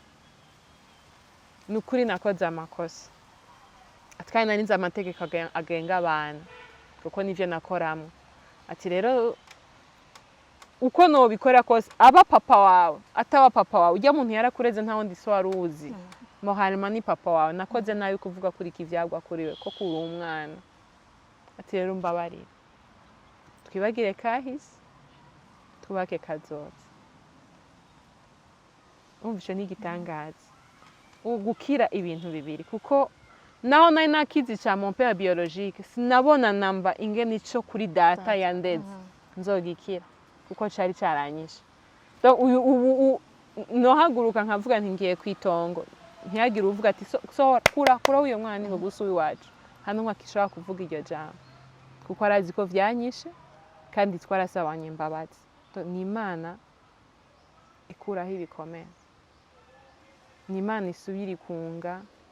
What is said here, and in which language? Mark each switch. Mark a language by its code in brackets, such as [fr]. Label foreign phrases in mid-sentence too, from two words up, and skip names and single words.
[rn] nukuri nakoze amakosa atwaye narinze amategeko agenga abantu kuko nivyo nakoramo ati rero uko no bikora kose aba papa wawe ataba papa wawe ujya muntu yarakureze nta wundi so waruzi mohalima ni papa wawe nakoze nayo kuvuga kuri kivyagwa kuriwe ko kuri umwana ati rero mbabarire twibagire kahise twubake kazoza umvisho n'igitangaza gukira ibintu bibiri kuko naho nari nakizi ca [fr] mon père biologique [rn] sinabona namba ingene ico kuri data yandeze nzogikira kuko cari caranyishe ubu nohaguruka nkavuga nti ngiye kwitongo ntiyagira uvuga ati so kura uyo mwana ngo gusa iwacu hano nkakishobora kuvuga iryo jambo kuko arazi ko vyanyishe kandi twarasabanye imbabazi ni Imana ikuraho ibikomere ni Imana isubira ikunga